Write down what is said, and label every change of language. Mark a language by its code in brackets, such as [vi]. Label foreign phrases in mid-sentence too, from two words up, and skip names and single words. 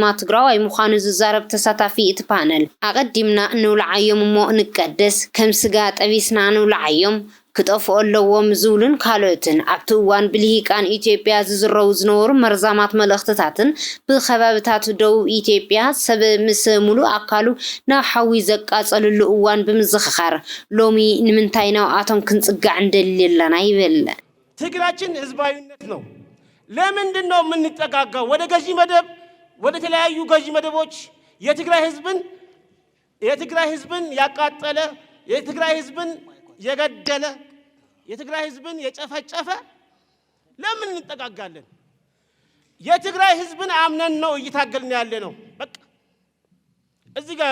[ti] ትግራዋይ ምዃኑ ዝዛረብ ተሳታፊ እቲ ፓነል ኣቀዲምና ንውልዓዮም እሞ ንቀደስ ከም ስጋ ጠቢስና ንውልዓዮም ክጠፍኡ ኣለዎም ዝብሉን ካልኦትን ኣብቲ እዋን ብልሂቃን ኢትዮጵያ ዝዝረቡ ዝነበሩ መርዛማት መልእኽትታትን ብኸባቢታት ደቡብ ኢትዮጵያ ሰብ ምስ ሙሉእ ኣካሉ ናብ ሓዊ ዘቃጸልሉ እዋን ብምዝኽኻር ሎሚ ንምንታይ ናብኣቶም ክንጽጋዕ እንደሊ ኣለና ይብል [am] ትግራችን ህዝባዊነት ነው ለምንድን ነው የምንጠጋጋው ወደ ገዢ መደብ ወደ ተለያዩ ገዢ መደቦች የትግራይ ህዝብን ያቃጠለ የትግራይ ህዝብን የገደለ የትግራይ ህዝብን የጨፈጨፈ ለምን እንጠጋጋለን የትግራይ ህዝብን አምነን ነው እየታገልን ያለ ነው በቃ [ti] እዚህ ጋር